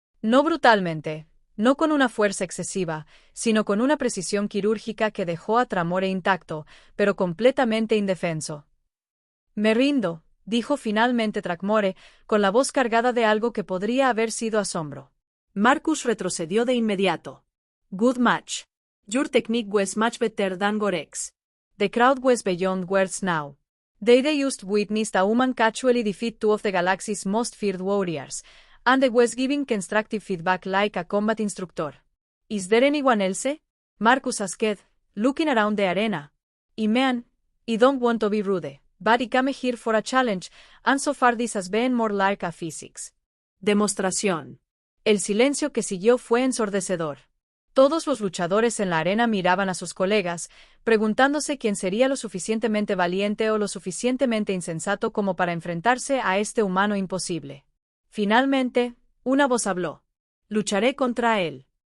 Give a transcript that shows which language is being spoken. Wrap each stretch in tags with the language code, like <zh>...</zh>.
<es>No brutalmente, no con una fuerza excesiva, sino con una precisión quirúrgica que dejó a Trackmore intacto, pero completamente indefenso. Me rindo, dijo finalmente Trackmore, con la voz cargada de algo que podría haber sido asombro. Marcus retrocedió de inmediato.</es> <en>Good match. Your technique was much better than Gorex. The crowd was beyond words now. They just witnessed a human casually defeat two of the galaxy's most feared warriors, and they was giving constructive feedback like a combat instructor. Is there anyone else? Marcus asked, looking around the arena. Man, I don't want to be rude, but I came here for a challenge, and so far this has been more like a physics demostración.</en> <es>El silencio que siguió fue ensordecedor. Todos los luchadores en la arena miraban a sus colegas, preguntándose quién sería lo suficientemente valiente o lo suficientemente insensato como para enfrentarse a este humano imposible. Finalmente, una voz habló. Lucharé contra él.</es>